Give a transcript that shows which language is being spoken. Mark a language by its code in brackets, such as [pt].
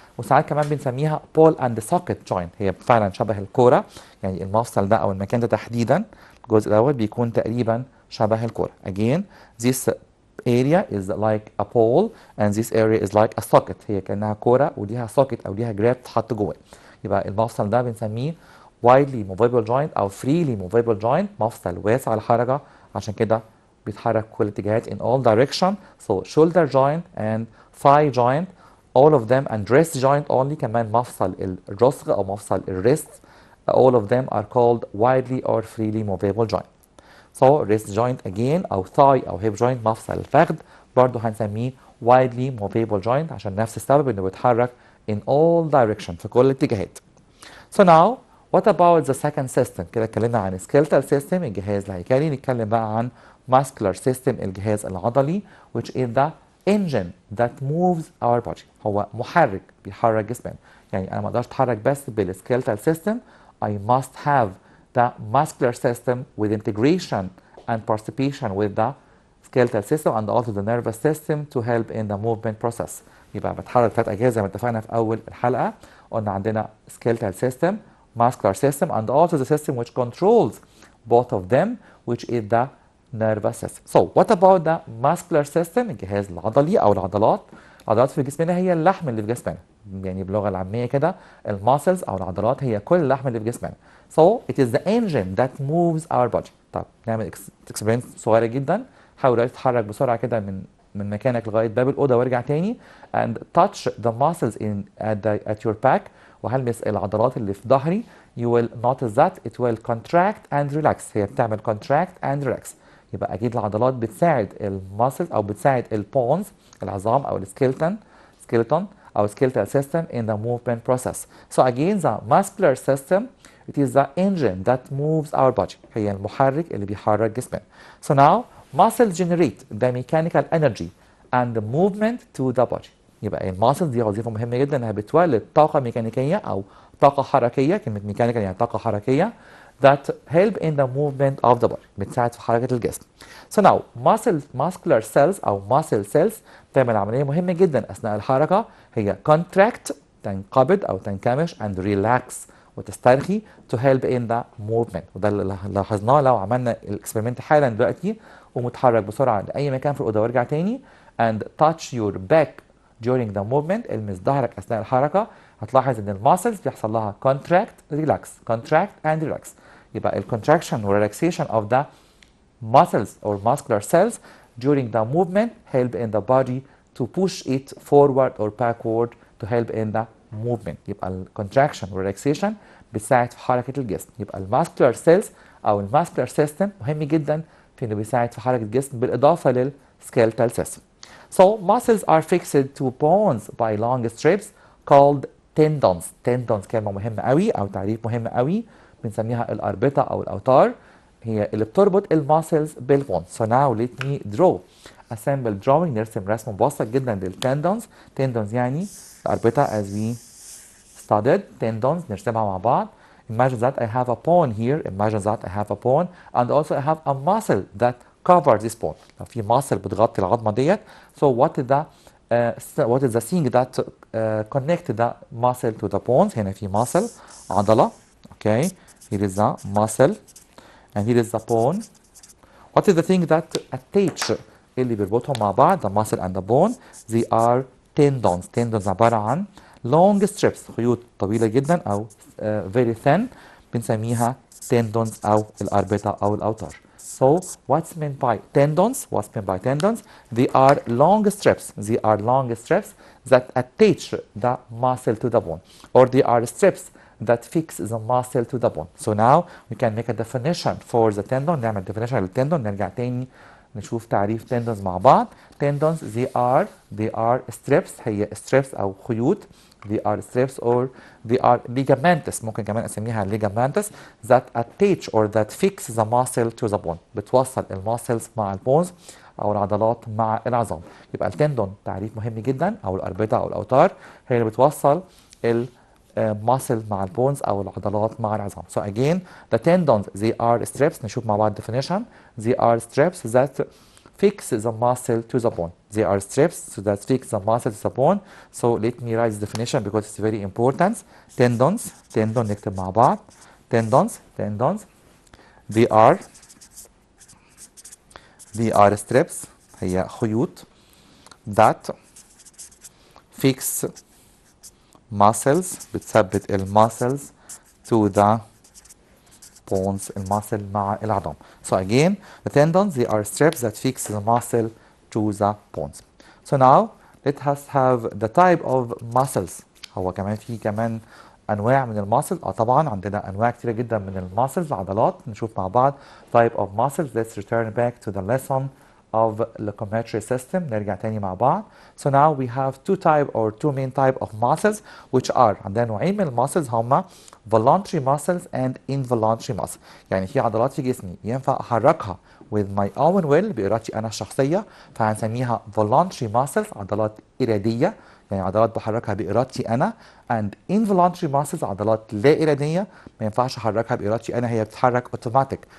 [ar] وساعات كمان بنسميها [en] ball and socket joint، [ar] هي فعلا شبه الكورة، يعني المفصل ده أو المكان ده تحديدا الجزء الأول بيكون تقريبا شبه الكورة. [en] Again this area is like a pole and this area is like a socket، [ar] هي كأنها كورة وليها socket أو ليها جراب تحط جواه. يبقى المفصل ده بنسميه [en] widely movable joint [ar] أو [en] freely movable joint [ar] مفصل واسع الحركة، عشان كده بيتحرك كل الاتجاهات [en] in all direction. So shoulder joint and thigh joint all of them and wrist joint only [ar] كمان مفصل الرسغ أو مفصل الريست [en] all of them are called widely or freely movable joint. So wrist joint again [ar] أو thigh أو hip joint مفصل الفخذ برضه هنسميه [en] widely movable joint [ar] عشان نفس السبب إنه بيتحرك [en] in all direction [ar] في كل الاتجاهات. [en] So now what about the second system؟ [ar] كده اتكلمنا عن [en] skeletal system [ar] الجهاز الهيكلي، نتكلم بقى عن [en] muscular system الجهاز العضلي which is the engine that moves our body. [ar] هو محرك بيحرك جسمنا، يعني أنا ما أقدرش أتحرك بس بالskeletal system. [en] I must have the muscular system with integration and participation with the skeletal system and also the nervous system to help in the movement process. [ar] يبقى بتحرك ثلاث أجهزة زي ما اتفقنا في أول الحلقة، قلنا عندنا [en] skeletal system, muscular system and also the system which controls both of them which is the nervous system. So what about the muscular system [ar] الجهاز العضلي أو العضلات؟ العضلات في جسمنا هي اللحم اللي في جسمنا، يعني باللغة العامية كده الماسلز أو العضلات هي كل اللحم اللي في جسمنا. [en] So it is the engine that moves our body. [ar] طب نعمل اكسبيرمنت صغيرة جدا، حاول تتحرك بسرعة كده من مكانك لغاية باب الأوضة وارجع تاني [en] and touch the muscles at your back [ar] وهلمس العضلات اللي في ظهري. [en] You will notice that it will contract and relax، [ar] هي بتعمل [en] contract and relax. [ar] يبقى أكيد العضلات بتساعد الماسلز أو بتساعد البونز العظام أو skeleton أو skeletal system [en] in the movement process. So again the muscular system it is the engine that moves our body، [ar] هي المحرك اللي بيحرك جسمنا. [en] So now muscles generate the mechanical energy and the movement to the body. [ar] يبقى الماسل دي وظيفة مهمة جدا انها بتولد طاقة ميكانيكية او طاقة حركية، كلمة ميكانيكال يعني طاقة حركية [en] that help in the movement of the body [ar] بتساعد في حركة الجسم. [en] So now muscular cells او muscle cells [ar] بتعمل عملية مهمة جدا اثناء الحركة، هي [en] contract [ar] تنقبض او تنكمش [en] and relax وتسترخي to help in the movement. [ar] وده اللي لاحظناه لو عملنا الاكسبيرمنت حالا دلوقتي ومتحرك بسرعة لأي مكان في الأوضة وارجع تاني [en] and touch your back during the movement [ar] المس ظهرك أثناء الحركة، هتلاحظ إن الماسلز بيحصل لها [en] contract and relax. يبقى ال contraction و relaxation of the muscles or muscular cells during the movement help in the body to push it forward or backward to help in the movement. [ar] يبقى ال contraction و relaxation بتساعد في حركة الجسم. يبقى ال muscular cells أو ال muscular system مهم جدا في إنه بيساعد في حركة الجسم بالإضافة لل skeletal system. [en] So muscles are fixed to bones by long strips called tendons. [ar] Tendons كلمة مهمة قوي أو تعريف مهم قوي بنسميها الأربطة أو الأوتار هي اللي بتربط الماسلز بالبون. [en] So now let me draw a simple drawing. [ar] نرسم رسم مبسط جدا للتندونز. [en] tendons [ar] يعني الأربطة [en] as we studied. [ar] tendons نرسمها مع بعض. [en] Imagine that I have a bone here. Imagine that I have a bone and also I have a muscle that covers this bone. [ar] لو في muscle بتغطي العظمة ديت. [en] So what is the thing that connect the muscle to the bones؟ [ar] هنا في muscle عضلة. [en] Okay. Here is the muscle. And here is the bone. What is the thing that attach [ar] اللي بيربطهم مع بعض [en] the muscle and the bone? They are tendons. [ar] Tendons عبارة عن [en] long strips [ar] خيوط طويلة جدا أو [en] very thin [ar] بنسميها tendons أو الأربطة أو الأوتار. [en] So what's meant by tendons? What's meant by tendons? They are long strips. They are long strips that attach the muscle to the bone, or they are strips that fix the muscle to the bone. So now we can make a definition for the tendon. [ar] نعمل definition للتندون. نرجع تاني نشوف تعريف tendons مع بعض. [en] Tendons they are strips. [ar] هي strips أو خيوط. [en] They are strips or they are ligaments. [ar] ممكن كمان أسميها [en] ligaments that attach or that fix the muscle to the bone. [ar] بتوصل الماسلز مع البونز أو العضلات مع العظام. يبقى التندون تعريف مهم جدا أو الأربطة أو الأوتار هي اللي بتوصل muscle مع البونز أو العضلات مع العظام. [en] So again, the tendons they are strips. [ar] نشوف مع بعض definition. [en] They are strips that fix the muscle to the bone. They are strips that fix the muscle to the bone. So let me write the definition because it's very important. [ar] Tendons نكتب مع بعض. [en] Tendons they are strips هي خيوط that fix muscles [ar] بتثبت الماسلز [en] to the bones [ar] الماسل مع العظام. [en] So again the tendons they are strips that fix the muscle to the bones. So now let us have the type of muscles. [ar] هو كمان في كمان انواع من الماسل. طبعا عندنا انواع كتيره جدا من الماسلز عضلات. نشوف مع بعض [en] type of muscles. Let's return back to the lesson of locomotory system. [ar] نرجع تاني مع بعض. [en] So now we have two main type of muscles which are [ar] عندنا نوعين من الماسلز هما [en] voluntary muscles and involuntary muscles. [ar] يعني في عضلات في جسمي ينفع احركها [en] with my own will [ar] بإرادتي أنا الشخصية فهنسميها [en] voluntary muscles [ar] عضلات إرادية يعني عضلات بحركها بإرادتي أنا [en] and involuntary muscles [ar] عضلات لا إرادية ما ينفعش أحركها بإرادتي أنا هي بتتحرك automatic.